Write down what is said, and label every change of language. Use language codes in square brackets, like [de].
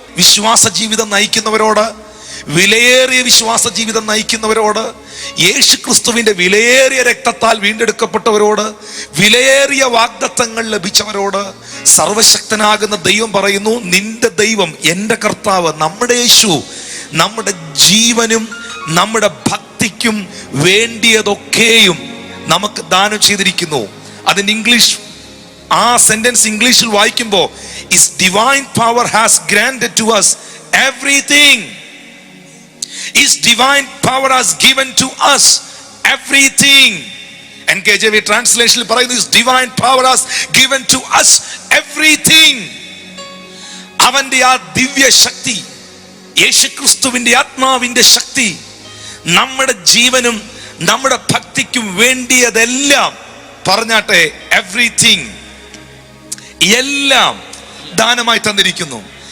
[ml] വിശ്വാസ ജീവിതം നയിക്കുന്നവരോട്, വിലയേറിയ വിശ്വാസ ജീവിതം നയിക്കുന്നവരോട്, യേശു ക്രിസ്തുവിന്റെ വിലയേറിയ രക്തത്താൽ വീണ്ടെടുക്കപ്പെട്ടവരോട്, വിലയേറിയ വാഗ്ദത്തങ്ങൾ ലഭിച്ചവരോട് സർവശക്തനാകുന്ന ദൈവം പറയുന്നു, നിന്റെ ദൈവം, എൻ്റെ കർത്താവ്, നമ്മുടെ യേശു നമ്മുടെ ജീവനും നമ്മുടെ ഭക്തിക്കും വേണ്ടിയതൊക്കെയും നമുക്ക് ദാനം ചെയ്തിരിക്കുന്നു. അതിന് ഇംഗ്ലീഷ്, ആ സെന്റൻസ് ഇംഗ്ലീഷിൽ വായിക്കുമ്പോൾ, [en] His divine power has granted to us everything. His divine power has given to us everything. NKJV translation പറയുന്നു, His divine power has given to us everything. [ml] അവന്റെ ആ ദിവ്യ ശക്തി, യേശുക്രിസ്തുവിന്റെ ആത്മാവിന്റെ ശക്തി നമ്മുടെ ജീവനും നമ്മുടെ ഭക്തിക്കും വേണ്ടിയതെല്ലാം, പറഞ്ഞാട്ടെ, എവ്രിതിങ്, എല്ലാം ദാനമായി തന്നിരിക്കുന്നു.